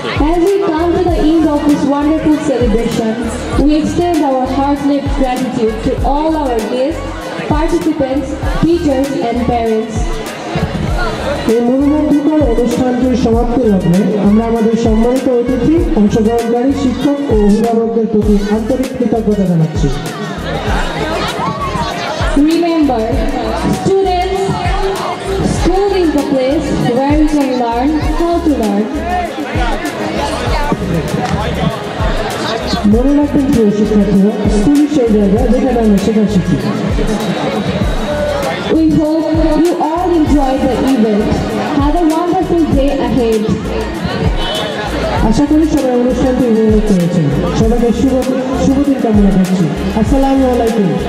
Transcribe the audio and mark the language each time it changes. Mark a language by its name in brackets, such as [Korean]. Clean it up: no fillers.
[English] As we come to the end of this wonderful celebration, we extend our heartfelt gratitude to all our guests, participants, teachers and parents. [Bangla] এই মনোমুগ্ধকর অনুষ্ঠানটির সমাপ্তি লগ্নে আমরা আমাদের সম্মানিত অতিথি, অংশগ্রহণকারী শিক্ষক ও অভিভাবকদের প্রতি আন্তরিক কৃতজ্ঞতা জানাচ্ছি। [English] Remember, students, school is the place where we can learn how to learn. [Bangla] মনে রাখবেন প্রিয় শিক্ষার্থীরা, স্কুলই সেই জায়গা যেখানে আমরা শেখা শিখি। [English] We hope you all enjoy the event. Have a wonderful day ahead. [Bangla] আশা করি সবাই অনুষ্ঠানটি উপভোগ করেছেন। সবাইকে শুভ দিন কামনা করছি। আসসালামু আলাইকুম।